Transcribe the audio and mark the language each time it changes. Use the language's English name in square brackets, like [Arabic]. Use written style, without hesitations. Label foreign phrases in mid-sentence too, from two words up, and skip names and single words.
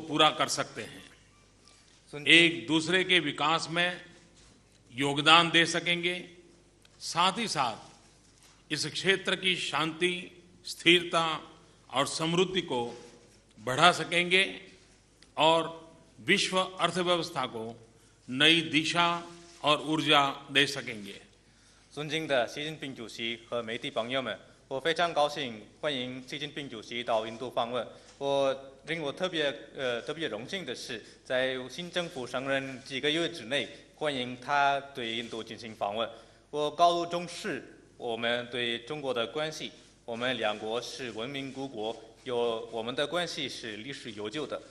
[Hindi] पूरा कर सकते हैं, एक दूसरे के विकास में योगदान दे सकेंगे, साथ ही साथ इस क्षेत्र की शांति, स्थिरता और समृद्धि को बढ़ा सकेंगे और विश्व अर्थव्यवस्था को नई दिशा और ऊर्जा दे सकेंगे। [Chinese] 尊敬的习近平主席和媒体朋友们，我非常高兴欢迎习近平主席到印度访问。令我特别荣幸的是，在新政府上任几个月之内，欢迎他对印度进行访问。我高度重视我们对中国的关系，我们两国是文明古国，我们的关系是历史悠久的。